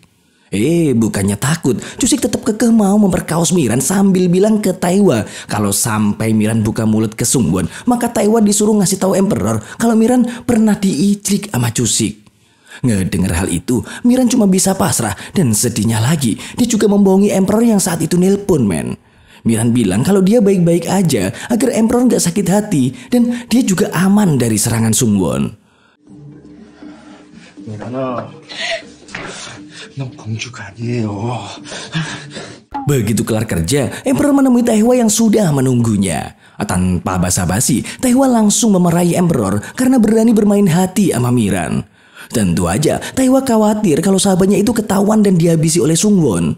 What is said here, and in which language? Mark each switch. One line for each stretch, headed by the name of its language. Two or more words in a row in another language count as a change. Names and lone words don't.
Indonesian: Bukannya takut, Cusik tetap kekeh mau memperkaos Miran sambil bilang ke Taiwan kalau sampai Miran buka mulut ke Sungwon, maka Taiwan disuruh ngasih tahu Emperor kalau Miran pernah diiclik sama Cusik. Ngedenger hal itu, Miran cuma bisa pasrah dan sedihnya lagi, dia juga membohongi Emperor yang saat itu nelpon, men. Miran bilang kalau dia baik-baik aja agar Emperor gak sakit hati dan dia juga aman dari serangan Sungwon.
Korean: 미란아, 넌 공주가 아니에요.
Indonesian: Begitu kelar kerja, Emperor menemui Taihwa yang sudah menunggunya. Tanpa basa-basi, Taihwa langsung memarahi Emperor karena berani bermain hati sama Miran. Tentu aja, Taihwa khawatir kalau sahabatnya itu ketahuan dan dihabisi oleh Sungwon.